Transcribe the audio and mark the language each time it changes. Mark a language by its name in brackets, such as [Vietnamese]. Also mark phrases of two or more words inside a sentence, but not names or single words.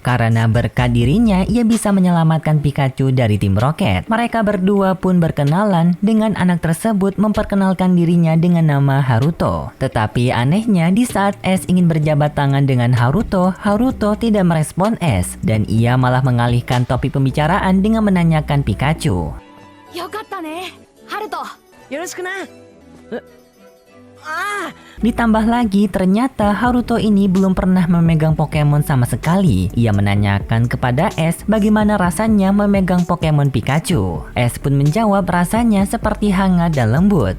[Indonesian] Karena berkat dirinya, ia bisa menyelamatkan Pikachu dari tim Rocket. Mereka berdua pun berkenalan dengan anak tersebut memperkenalkan dirinya dengan nama Haruto. Tetapi anehnya di saat Ash ingin berjabat tangan dengan Haruto, Haruto tidak merespon Ash dan ia malah mengalihkan topik pembicaraan dengan menanyakan Pikachu. [Japanese] よかったね, Haruto. よろしくな. [Indonesian] Ditambah lagi, ternyata Haruto ini belum pernah memegang Pokemon sama sekali. Ia menanyakan kepada Ash bagaimana rasanya memegang Pokemon Pikachu. Ash pun menjawab rasanya seperti hangat dan lembut.